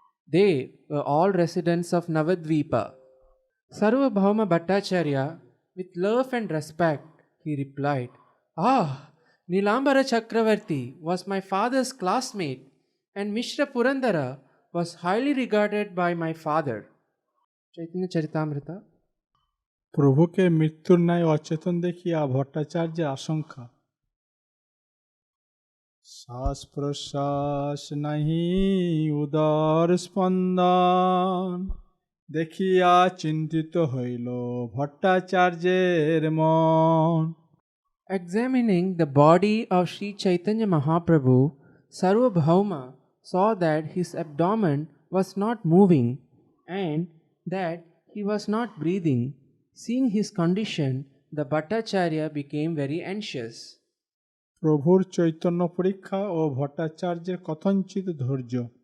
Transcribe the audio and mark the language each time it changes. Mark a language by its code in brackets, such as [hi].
[en] They were all residents of Navadvipa." Sarvabhauma Bhattacharya, with love and respect, he replied, "Ah, Nilambara Chakravarti was my father's classmate, and Mishra Purandara was highly regarded by my father. Chaitanya Charitamrita. [bn] প্রভুকে মৃত্যুর ন্যায় অচেতন দেখিয়া ভট্টাচার্যের আশঙ্কা। শ্বাস প্রশ্বাস নাহি উদর স্পন্দন, দেখিয়া চিন্তিত হইল ভট্টাচার্যের মন। [en] Examining the body of Sri Chaitanya Mahaprabhu, Sarvabhauma saw that his abdomen was not moving and that he was not breathing. Seeing his condition, the Bhattacharya became very anxious. [bn] প্রভুর চৈতন্য পরীক্ষা ও ভট্টাচার্যের কথঞ্চিত ধৈর্য।